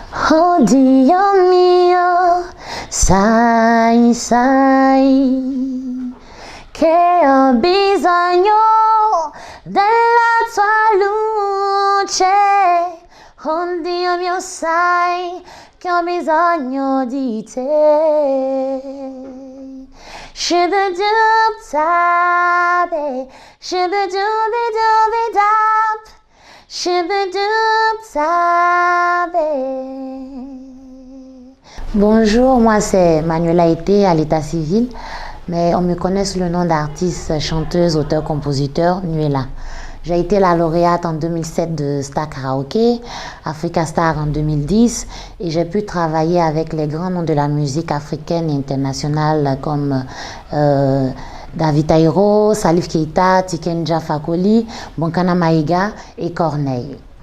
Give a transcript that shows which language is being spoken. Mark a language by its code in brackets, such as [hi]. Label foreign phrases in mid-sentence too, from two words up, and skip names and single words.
[it] Oh Dio mio, sai, che ho bisogno della tua luce. Oh Dio mio, sai che ho bisogno di te. Shibba-doob tabe, shibba-dooby-dooby-dop, shibba-doob tabe. [fr] Bonjour, moi c'est Manuela Ete à l'état civil, mais on me connaît sous le nom d'artiste, chanteuse, auteur, compositeur, Nuela. J'ai été la lauréate en 2007 de Star Karaoke, Africa Star en 2010, et j'ai pu travailler avec les grands noms de la musique africaine et internationale comme David Taïro, Salif Keita, Tiken Jah Fakoly, Bonkana Maïga et Corneille.